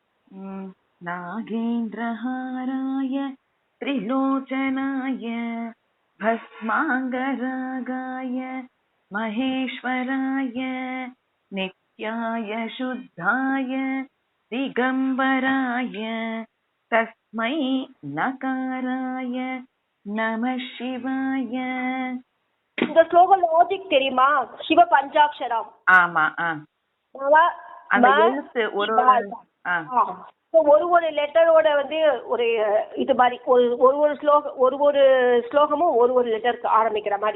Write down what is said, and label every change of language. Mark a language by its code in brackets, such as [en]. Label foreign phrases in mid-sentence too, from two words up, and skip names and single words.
[sa] नागेन्द्रहाराय त्रिलोचनाय भस्माङ्गरागाय महेश्वराय नित्याय शुद्धाय दिगम्बराय तस्मै नकाराय नमः शिवाय. [ta] இந்த ஸ்லோக லாஜிக் தெரியுமா? சிவ பஞ்சாட்சரம். ஆமா. அந்த எழுத்து ஒரு ஒரு லெட்டரோட வந்து ஒரு இது மாதிரி ஒரு ஸ்லோகமும் ஒரு லெட்டருக்கு ஆரம்பிக்கிற மாதிரி.